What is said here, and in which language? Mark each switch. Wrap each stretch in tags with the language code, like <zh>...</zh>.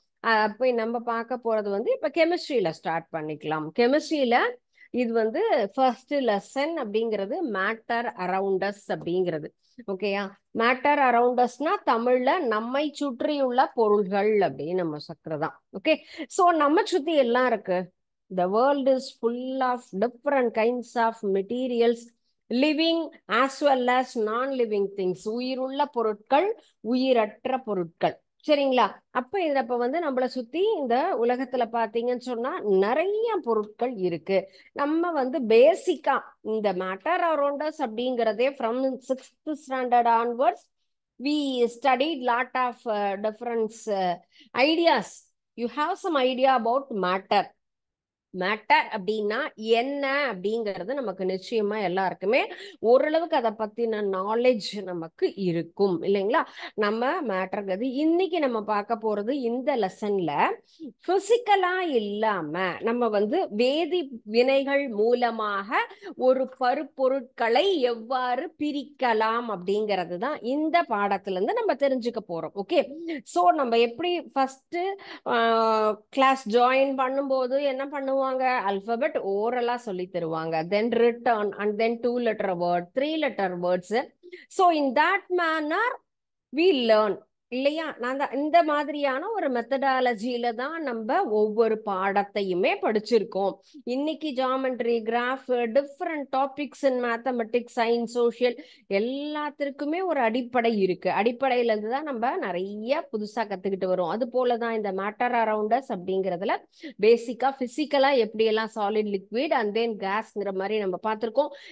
<ta>அப்போ நம்ம பார்க்க போறது வந்து இப்ப கெமிஸ்ட்ரியில ஸ்டார்ட் பண்ணிக்கலாம். கெமிஸ்ட்ரியில இது வந்து ஃபர்ஸ்ட் லெசன் அப்படிங்கிறது மேட்டர் அரவுண்ட் அஸ் அப்படிங்கிறது. ஓகேயா? மேட்டர் அரவுண்ட் அஸ்னா தமிழ்ல நம்மை சுற்றியுள்ள பொருள்கள் அப்படின்னு நம்ம சொல்றதான். ஓகே, ஸோ நம்ம சுத்தி எல்லாம் இருக்கு.</ta> <en>The world is full of different kinds of materials, living as well as non-living things.</en> <ta>உயிருள்ள பொருட்கள், உயிரற்ற பொருட்கள். சரிங்களா? அப்ப இப்ப வந்து நம்மளை சுத்தி இந்த உலகத்துல பாத்தீங்கன்னு சொன்னா நிறைய பொருட்கள் இருக்கு. நம்ம வந்து</ta> <en>பேசிக்கா இந்த matter around us</en> <ta>அப்படிங்கிறதே</ta> <en>From 6th standard onwards we studied lot of different ideas. You have some idea about matter.</en> <ta>Matter அப்படின்னா என்ன அப்படிங்கிறது நமக்கு நிச்சயமா எல்லாருக்குமே ஓரளவுக்கு அதை பத்தின நாலேஜ் நமக்கு இருக்கும் இல்லைங்களா? நம்ம மேட்டர்ங்கிறது இன்னைக்கு நம்ம பார்க்க போறது இந்த லெசன்ல பிசிக்கலா இல்லாம நம்ம வந்து வேதி வினைகள் மூலமாக ஒரு பருப்பொருட்களை எவ்வாறு பிரிக்கலாம் அப்படிங்கிறது தான் இந்த பாடத்துல இருந்து நம்ம தெரிஞ்சுக்க போறோம். ஓகே, ஸோ நம்ம எப்படி ஃபர்ஸ்ட் கிளாஸ் ஜாயின் பண்ணும்போது என்ன பண்ணுவோம், அல்பபெட் ஓரலா சொல்லி தருவாங்க, தென் return and then</ta> <en>2 letter word, 3 letter words. So in that manner we learn</en> <ta>இல்லையா? இந்த மாதிரியான ஒரு மெத்தடாலஜியில தான் நம்ம ஒவ்வொரு பாடத்தையுமே படிச்சிருக்கோம். இன்னைக்கு ஜாமெட்ரி, கிராஃப், டிஃப்ரெண்ட் டாபிக்ஸ் இன் மேத்தமெட்டிக்ஸ், சயின்ஸ், சோஷியல் எல்லாத்திற்குமே ஒரு அடிப்படை இருக்கு. அடிப்படையில இருந்து தான் நம்ம நிறைய புதுசா கத்துக்கிட்டு வரோம். அது போலதான் இந்த மேட்டர் அரவுண்டஸ் அப்படிங்கிறதுல பேசிக்கா பிசிக்கலா எப்படியெல்லாம் சாலிட், லிக்விட் அண்ட் தென் கேஸ்ங்கிற மாதிரி நம்ம பார்த்திருக்கோம்.</ta>